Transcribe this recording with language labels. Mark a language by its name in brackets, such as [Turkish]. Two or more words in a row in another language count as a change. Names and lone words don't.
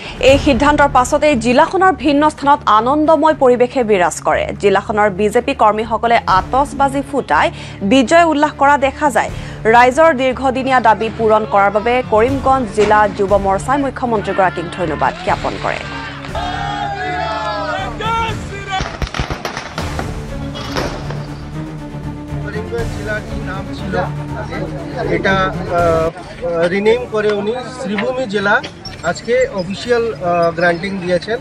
[Assamese] এই সিদ্ধান্তৰ পাছতে জিলাখনৰ ভিন্ন স্থানত আনন্দময় পৰিৱেশে বিৰাজ কৰে। জিলাখনৰ বিজেপি কৰ্মীসকলে আতচবাজি ফুটাই বিজয় উল্লাস কৰা দেখা যায়। ৰাইজৰ দীৰ্ঘদিনীয়া দাবী পূৰণ কৰাৰ বাবে কৰিমগঞ্জ জিলা যুৱ মৰ্চাই মুখ্যমন্ত্ৰীগৰাকীক ধন্যবাদ জ্ঞাপন কৰে। [Bangla] জেলার কি নাম ছিল এটা রিনেম করে উনি শ্রীভূমি জেলা আজকে [English] official granting [Bangla] দিয়েছেন।